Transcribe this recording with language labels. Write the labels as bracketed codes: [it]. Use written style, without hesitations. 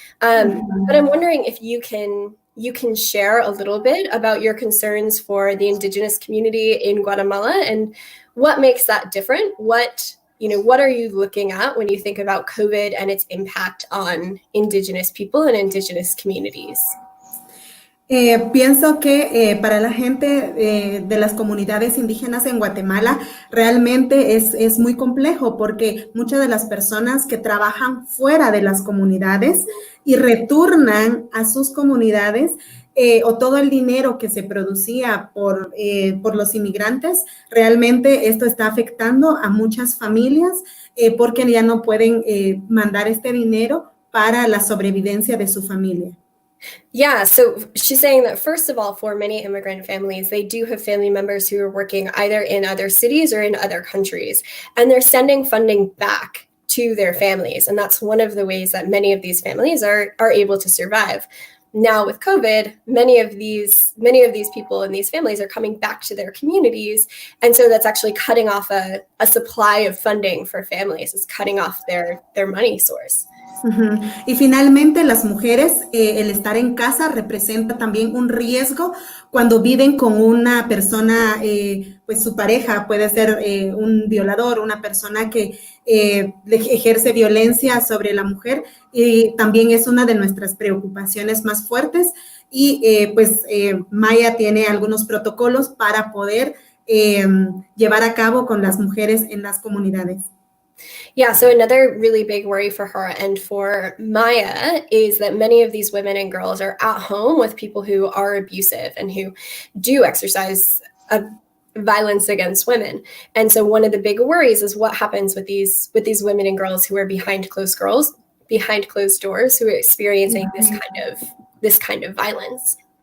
[en] But I'm wondering if you can share a little bit about your concerns for the Indigenous community in Guatemala and what makes that different. What are you looking at when you think about COVID and its impact on Indigenous people and Indigenous communities? [es] Pienso que para la gente de las comunidades indígenas en Guatemala realmente es muy complejo porque muchas de las personas que trabajan fuera de las comunidades y retornan a sus comunidades o todo el dinero que se producía por los inmigrantes, realmente esto está afectando a muchas familias porque ya no pueden mandar este dinero para la sobrevivencia de su familia. [en] Yeah, so she's saying that first of all, for many immigrant families, they do have family members who are working either in other cities or in other countries, and they're sending funding back to their families. And that's one of the ways that many of these families are able to survive. Now with COVID, many of these people and these families are coming back to their communities. And so that's actually cutting off a supply of funding for families. It's cutting off their money source. Ujú. [es] Y finalmente, las mujeres, el estar en casa representa también un riesgo cuando viven con una persona, pues su pareja puede ser un violador, una persona que ejerce violencia sobre la mujer, y también es una de nuestras preocupaciones más fuertes. Y Maya tiene algunos protocolos para poder llevar a cabo con las mujeres en las comunidades. [en] Yeah, so another really big worry for her and for Maya is that many of these women and girls are at home with people who are abusive and who do exercise violence against women. And so one of the big worries is what happens with these women and girls who are behind closed doors, who are experiencing this kind of violence.